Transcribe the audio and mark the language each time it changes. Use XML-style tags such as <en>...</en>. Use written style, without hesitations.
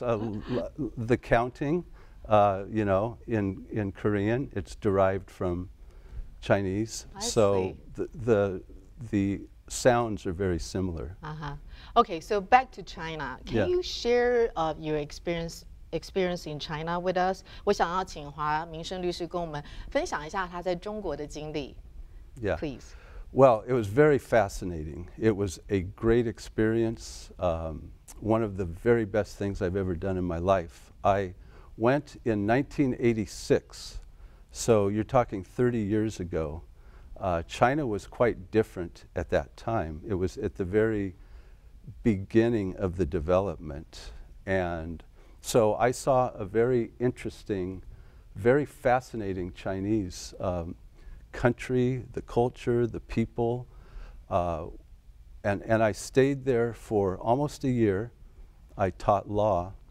<en>The counting, in Korean, it's derived from Chinese. I so see. the sounds are very similar. Okay, so back to China. Can you share your experience in China with us?</en> <zh>我想要请华明胜律师跟我们分享一下他在中国的经历。</zh> <en>Yeah. Please. Well, it was very fascinating. It was a great experience. One of the very best things I've ever done in my life. I went in 1986, so you're talking 30 years ago. China was quite different at that time. It was at the very beginning of the development, and so I saw a very interesting, very fascinating Chinese country, the culture, the people, and I stayed there for almost a year. I taught law.</en>